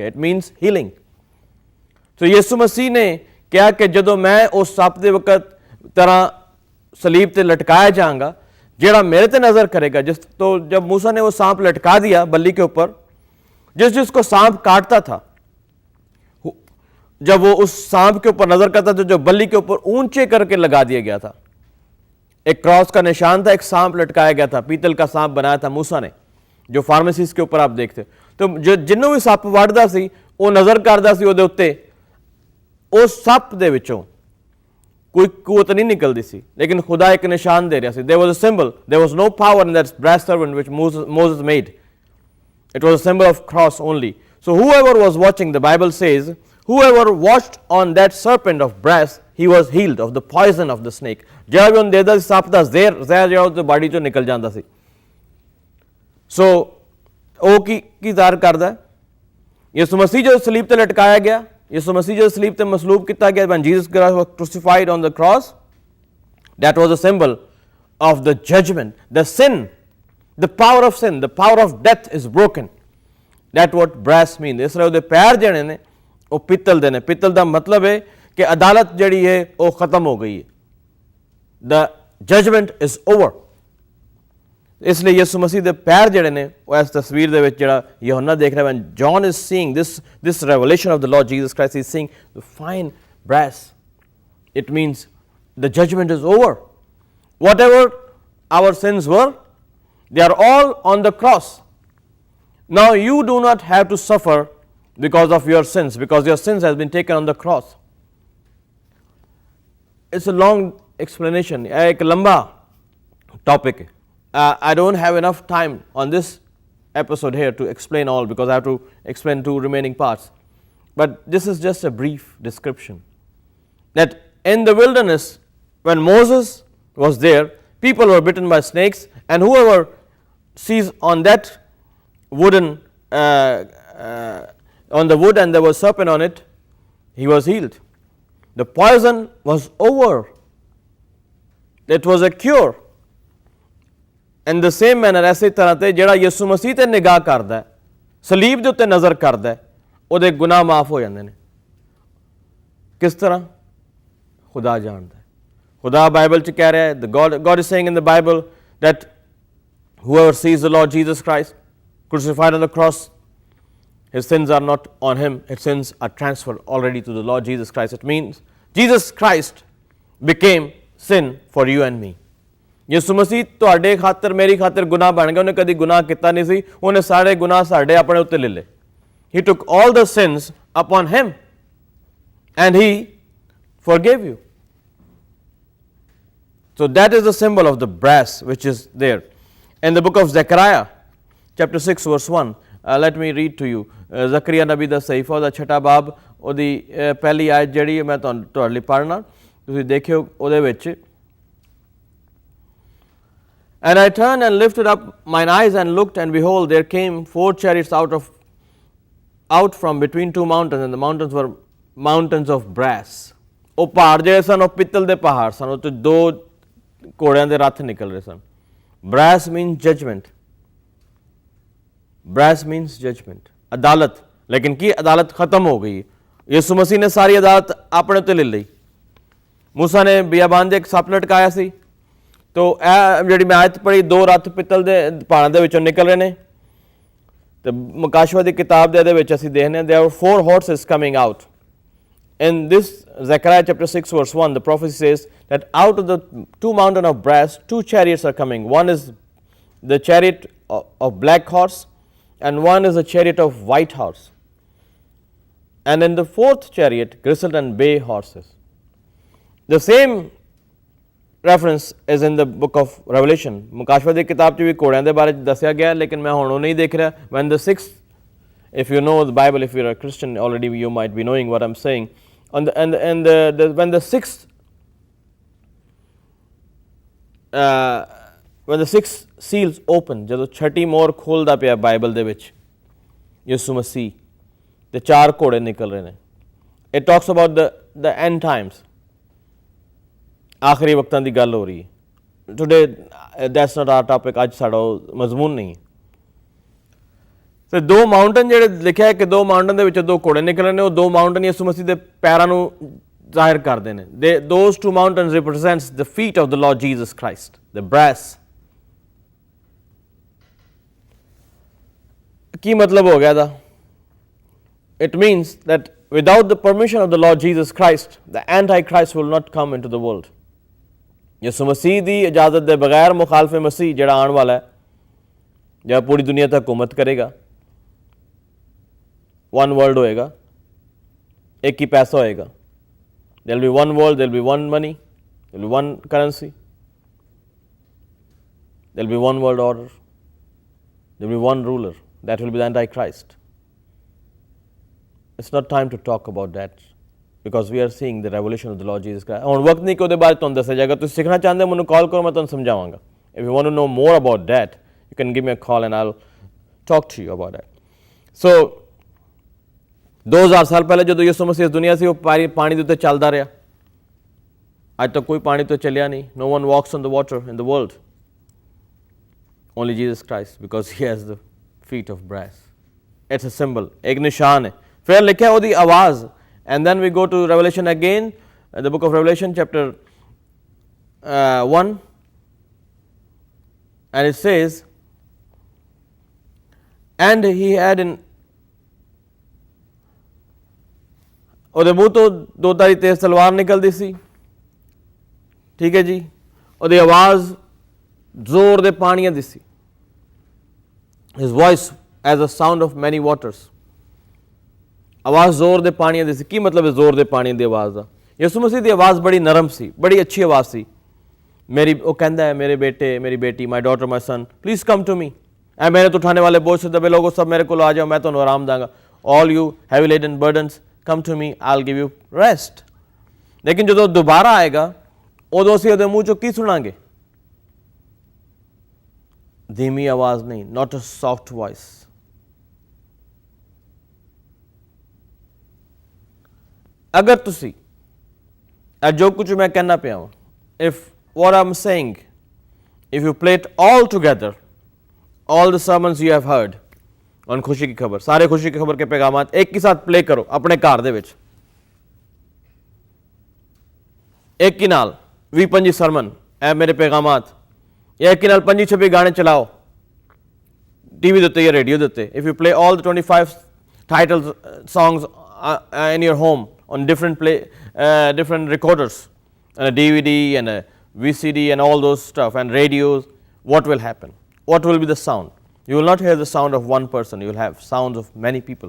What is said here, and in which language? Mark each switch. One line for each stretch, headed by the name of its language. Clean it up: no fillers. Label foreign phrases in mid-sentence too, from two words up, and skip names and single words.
English: It means healing.
Punjabi: ਸੋ ਯਿਸੂ ਮਸੀਹ ਨੇ ਕਿਹਾ ਕਿ ਜਦੋਂ ਮੈਂ ਉਸ ਸੱਪ ਦੇ ਵਕਤ ਤਰ੍ਹਾਂ
Hindi: सलीब ਤੇ लटकाया जाऊंगा, ਜਿਹੜਾ मेरे ਤੇ नज़र करेगा, जिस तो जब मूसा ने वो सांप लटका दिया बल्ली के ऊपर, जिसको सांप काटता था, जब वो उस सांप के ऊपर नजर करता था जो बल्ली के ऊपर ऊंचे करके लगा दिया गया था, एक क्रॉस का निशान था, एक सांप लटकाया गया था, पीतल का सांप बनाया था मूसा ने, जो फार्मेसीज के ऊपर आप देखते।
Punjabi: ਤੋ ਜੋ ਜਿਨ੍ਹੋਂ ਭੀ ਸੱਪ ਵੜਦਾ ਸੀ ਵੋ ਨਜ਼ਰ ਕਰਦਾ ਸੀ ਉਹਦੇ ਉੱਤੇ,
Hindi: उस सप ਦੇ ਵਿੱਚੋਂ कोई कुवत नहीं निकलती सी, लेकिन खुदा एक निशान दे रहा सी।
English: There was a symbol, there was no power in that brass serpent which Moses made. It was a symbol of cross only. So whoever was watching, the Bible says, whoever watched on that serpent of brass, he was healed of the poison of the snake.
Punjabi: ਜਿਹੜਾ ਵੀ ਉਹਨੂੰ ਦੇਦਾ ਸੀ ਸੱਪ ਦਾ ਜ਼ਹਿਰ ਜਿਹੜਾ ਉਹਦੇ ਬਾਡੀ ਚੋਂ ਨਿਕਲ ਜਾਂਦਾ ਸੀ। ਸੋ ਉਹ ਕੀ ਜ਼ਾਹਰ ਕਰਦਾ? ਯਿਸੂ ਮਸੀਹ ਜਦੋਂ ਸਲੀਬ ਤੇ ਲਟਕਾਇਆ ਗਿਆ, ਯਿਸੂ ਮਸੀਹ ਜਦੋਂ ਸਲੀਬ ਤੇ ਮਸਲੂਬ ਕੀਤਾ ਗਿਆ,
English: when Jesus Christ was crucified on the cross, that was a symbol of the judgment, the sin, the power of sin, the power of death is broken. That's what brass means.
Punjabi: ਇਸ ਲਈ ਉਹਦੇ ਪੈਰ ਜਿਹੜੇ ਨੇ ਉਹ ਪਿੱਤਲ ਦੇ ਨੇ। ਪਿੱਤਲ ਦਾ ਮਤਲਬ ਹੈ ਕਿ ਅਦਾਲਤ ਜਿਹੜੀ ਹੈ ਉਹ ਖਤਮ ਹੋ ਗਈ ਹੈ।
English: The judgment is over.
Punjabi: ਇਸ ਲਈ ਯਿਸੂ ਮਸੀਹ ਦੇ ਪੈਰ ਜਿਹੜੇ ਨੇ ਉਹ ਇਸ ਤਸਵੀਰ ਦੇ ਵਿੱਚ ਜਿਹੜਾ ਯਹੋਨਾ ਦੇਖ ਰਿਹਾ,
English: when John is seeing this revelation of the Lord Jesus Christ, he is seeing the fine brass. It means the judgment is over. Whatever our sins were, they are all on the cross. Now you do not have to suffer because of your sins, because your sins has been taken on the cross. It's a long explanation,
Hindi: एक लंबा topic है.
English: I don't have enough time on this episode here to explain all, because I have to explain 2 remaining parts. But this is just a brief description. That in the wilderness, when Moses was there, people were bitten by snakes, and whoever sees on that wooden, on the wood and there was serpent on it, he was healed. The poison was over. It was a cure. In the same manner,
Hindi: ऐसे तरह ते
Punjabi: ਜਿਹੜਾ ਯਿਸੂ ਮਸੀਹ ਤੇ ਨਿਗਾਹ ਕਰਦਾ ਹੈ, ਸਲੀਬ ਦੇ ਉੱਤੇ ਨਜ਼ਰ ਕਰਦਾ ਹੈ, ਉਹਦੇ ਗੁਨਾਹ ਮਾਫ ਹੋ ਜਾਂਦੇ ਨੇ। ਕਿਸ ਤਰ੍ਹਾਂ? ਖੁਦਾ ਜਾਣਦਾ ਹੈ। ਖੁਦਾ ਬਾਈਬਲ 'ਚ ਕਹਿ ਰਿਹਾ ਹੈ,
English: God is saying in the Bible that whoever sees the Lord Jesus Christ crucified on the cross, his sins are not on him, his sins are transferred already to the Lord Jesus Christ. It means Jesus Christ became sin for you and me.
Punjabi: ਯਿਸੂ ਮਸੀਹ ਤੁਹਾਡੇ ਖਾਤਰ ਮੇਰੀ ਖਾਤਰ ਗੁਨਾਹ ਬਣ ਗਿਆ। ਉਹਨੇ ਕਦੀ ਗੁਨਾਹ ਕੀਤਾ ਨਹੀਂ ਸੀ, ਉਹਨੇ ਸਾਰੇ ਗੁਨਾਹ ਸਾਡੇ ਆਪਣੇ ਉੱਤੇ ਲੈ ਲਏ।
English: He took all the sins upon him and he forgave you. So that is the symbol of the brass which is there. In the book of Zechariah, chapter 6 verse 1, let me read to you.
Punjabi: Zechariah ਨਬੀ ਦਾ ਸਹੀਫਾ ਉਹਦਾ ਛਠਾ ਬਾਬ ਉਹਦੀ ਪਹਿਲੀ ਆਇਤ ਜਿਹੜੀ ਮੈਂ ਤੁਹਾਡੇ ਲਈ ਪੜ੍ਹਨਾ, ਤੁਸੀਂ ਦੇਖਿਓ ਉਹਦੇ ਵਿੱਚ।
English: And I turned and lifted up mine eyes and looked, and behold, there came 4 chariots out from between 2 mountains, and the mountains were mountains of brass.
Punjabi: ਉਹ ਪਹਾੜ ਜਿਹੜੇ ਸਨ ਉਹ ਪਿੱਤਲ ਦੇ ਪਹਾੜ ਸਨ, ਉਹ ਤੋਂ 2 ਘੋੜਿਆਂ ਦੇ ਰੱਥ ਨਿਕਲ ਰਹੇ ਸਨ।
English: Brass means judgment. Brass means judgment.
Punjabi: ਅਦਾਲਤ। ਲੇਕਿਨ ਕੀ ਅਦਾਲਤ ਖਤਮ ਹੋ ਗਈ। ਯਿਸੂ ਮਸੀਹ ਨੇ ਸਾਰੀ ਅਦਾਲਤ ਆਪਣੇ ਉੱਤੇ ਲੈ ਲਈ। ਮੂਸਾ ਨੇ ਬਿਆਬਾਨ ਦੇ ਇੱਕ ਸੱਪ ਲਟਕਾਇਆ ਸੀ, ਤੋ ਇਹ ਜਿਹੜੀ ਮੈਂ ਆਇਤ ਪੜ੍ਹੀ 2 ਰੱਥ ਪਿੱਤਲ ਦੇ ਪਹਾੜਾਂ ਦੇ ਵਿੱਚੋਂ ਨਿਕਲ ਰਹੇ ਨੇ। ਤੇ ਮੁਕਾਸ਼ਵਾ ਦੀ ਕਿਤਾਬ ਦੇ ਇਹਦੇ ਵਿੱਚ ਅਸੀਂ ਦੇਖਦੇ ਹਾਂ,
English: there were 4 horses coming out. In this Zechariah chapter 6 verse 1, the prophecy says that out of the 2 mountains of brass, 2 chariots are coming. One is the chariot of black horse, and one is a chariot of white horse. And in the 4th chariot, grizzled and bay horses. The same reference is in the book of Revelation.
Punjabi: ਮੁਕਾਸ਼ਵਾ ਦੀ ਕਿਤਾਬ 'ਚ ਵੀ ਘੋੜਿਆਂ ਦੇ ਬਾਰੇ ਦੱਸਿਆ ਗਿਆ, ਲੇਕਿਨ ਮੈਂ ਹੁਣ ਉਹ ਨਹੀਂ ਦੇਖ ਰਿਹਾ।
English: When the 6th, if you know the Bible, if you're a Christian already, you might be knowing what I'm saying. When the 6th when the 6 seals open,
Punjabi: ਜਦੋਂ ਛਟੀ ਮੋਹਰ ਖੋਲ੍ਹਦਾ ਪਿਆ ਬਾਈਬਲ ਦੇ ਵਿੱਚ ਯਿਸੂ ਮਸੀਹ ਤੇ 4 ਘੋੜੇ ਨਿਕਲ ਰਹੇ ਨੇ।
English: It talks about the end times.
Punjabi: ਆਖਰੀ ਵਕਤਾਂ ਦੀ ਗੱਲ ਹੋ ਰਹੀ ਹੈ।
English: Today that's not our topic.
Punjabi: ਅੱਜ ਸਾਡਾ ਉਹ ਮਜ਼ਮੂਨ ਨਹੀਂ। ਤੇ 2 ਮਾਊਂਟਨ ਜਿਹੜੇ ਲਿਖਿਆ ਹੈ ਕਿ 2 ਮਾਊਂਟਨ ਦੇ ਵਿੱਚੋਂ 2 ਘੋੜੇ ਨਿਕਲੇ ਨੇ, ਉਹ 2 ਮਾਊਂਟਨ ਯਿਸੂ ਮਸੀਹ ਦੇ ਪੈਰਾਂ ਨੂੰ ਜ਼ਾਹਿਰ ਕਰਦੇ ਨੇ।
English: Those 2 mountains represents the feet of the Lord Jesus Christ, the brass.
Punjabi: ਕੀ ਮਤਲਬ ਹੋ ਗਿਆ ਇਹਦਾ?
English: It means that without the permission of the Lord Jesus Christ, the Antichrist will not come into the world.
Punjabi: ਯਿਸੂ ਮਸੀਹ ਦੀ ਇਜਾਜ਼ਤ ਦੇ ਬਗੈਰ ਮੁਖਾਲਫ ਮਸੀਹ ਜਿਹੜਾ ਆਉਣ ਵਾਲਾ ਹੈ, ਜਿਹੜਾ ਪੂਰੀ ਦੁਨੀਆ ਤੇ ਹਕੂਮਤ ਕਰੇਗਾ, 1 world ਹੋਏਗਾ, ਇੱਕ ਹੀ ਪੈਸਾ ਹੋਏਗਾ।
English: There will be 1 world, there will be 1 money, there will be 1 currency, there will be 1 world order, there will be 1 ruler. That will be the Antichrist. It's not time to talk about that, because we are seeing the revelation of the Lord Jesus Christ.
Punjabi: ਹੁਣ ਵਕਤ ਨਹੀਂ ਕਿ ਉਹਦੇ ਬਾਰੇ ਤੁਹਾਨੂੰ ਦੱਸਿਆ ਜਾਏਗਾ। ਤੁਸੀਂ ਸਿੱਖਣਾ ਚਾਹੁੰਦੇ ਹੋ ਮੈਨੂੰ ਕਾਲ ਕਰੋ, ਮੈਂ ਤੁਹਾਨੂੰ ਸਮਝਾਵਾਂਗਾ।
English: If you want to know more about that, you can give me a call and I'll talk to you about that.
Punjabi: So 2000 ਸਾਲ ਪਹਿਲੇ ਜਦੋਂ ਯਿਸੂ ਮਸੀਹ ਇਸ ਦੁਨੀਆ ਸੀ, ਉਹ ਪਾਣੀ ਦੇ ਉੱਤੇ ਚੱਲਦਾ ਰਿਹਾ। ਅੱਜ ਤੱਕ ਕੋਈ ਪਾਣੀ ਤੋਂ ਚੱਲਿਆ ਨਹੀਂ।
English: No one walks on the water in the world. Only Jesus Christ, because he has the feet of brass. It's a symbol,
Hindi: एक निशान है। फिर लिखा ਉਹਦੀ आवाज़,
English: and then we go to Revelation again, the book of Revelation chapter 1, and it says, and he had in
Punjabi: ਉਹਦੇ ਮੂੰਹ ਤੋਂ 2 ਧਾਰੀ ਤੇਜ਼ ਤਲਵਾਰ ਨਿਕਲਦੀ ਸੀ। ਠੀਕ ਹੈ ਜੀ। ਉਹਦੀ ਆਵਾਜ਼ ਜ਼ੋਰ ਦੇ ਪਾਣੀਆਂ ਦੀ ਸੀ।
English: His voice as a sound of many waters.
Punjabi: ਆਵਾਜ਼ ਜ਼ੋਰ ਦੇ ਪਾਣੀਆਂ ਦੀ ਸੀ। ਕੀ ਮਤਲਬ ਹੈ ਜ਼ੋਰ ਦੇ ਪਾਣੀ ਦੀ ਆਵਾਜ਼ ਦਾ? ਯਿਸੂ ਮਸੀਹ ਦੀ ਆਵਾਜ਼ ਬੜੀ ਨਰਮ ਸੀ, ਬੜੀ ਅੱਛੀ ਆਵਾਜ਼ ਸੀ। ਉਹ ਕਹਿੰਦਾ ਹੈ ਮੇਰੇ ਬੇਟੇ, ਮੇਰੀ ਬੇਟੀ,
English: my daughter, my son, please come to me.
Hindi: ऐ मेहनत उठाने वाले बोझ से दबे लोगों, सब मेरे को आ जाओ,
Punjabi: ਮੈਂ ਤੁਹਾਨੂੰ ਆਰਾਮ ਦਾਂਗਾ।
English: All you heavy laden burdens come to me, I will give you rest.
Punjabi: ਲੇਕਿਨ ਜੋ ਦੋਬਾਰਾ ਆਏਗਾ ਉਦੋਂ ਅਸੀਂ ਉਹਦੇ ਮੂੰਹ ਚੋਂ ਕੀ ਸੁਣਾਂਗੇ?
Hindi: धीमी आवाज़ नहीं,
English: not a soft voice.
Punjabi: ਅਗਰ ਤੁਸੀ ਜੋ ਕੁਛ ਮੈਂ ਕਹਿਣਾ ਪਿਆ ਹੂੰ,
English: if what I'm saying, if you play it all together, all the sermons you have heard on
Hindi: खुशी की खबर, सारे खुशी की खबर के पैगामात एक ही साथ प्ले करो अपने घर दे विच,
Punjabi: ਏਕ ਹੀ ਨਾਲ 20-25 ਸਰਮਨ ਏ ਮੇਰੇ ਪੈਗ਼ਾਮਾਤ, ਯਾ ਏਕ ਹੀ ਨਾਲ 25-26 ਗਾਣੇ ਚਲਾਓ ਟੀਵੀ ਦੇਤੇ ਯਾ ਰੇਡੀਓ ਦੇਤੇ।
English: if you play all the 25 titles songs in your home on different recorders and a DVD and a VCD and all those stuff and radios, what will happen? What will be the sound? You will not hear the sound of one person, you will have sounds of many people.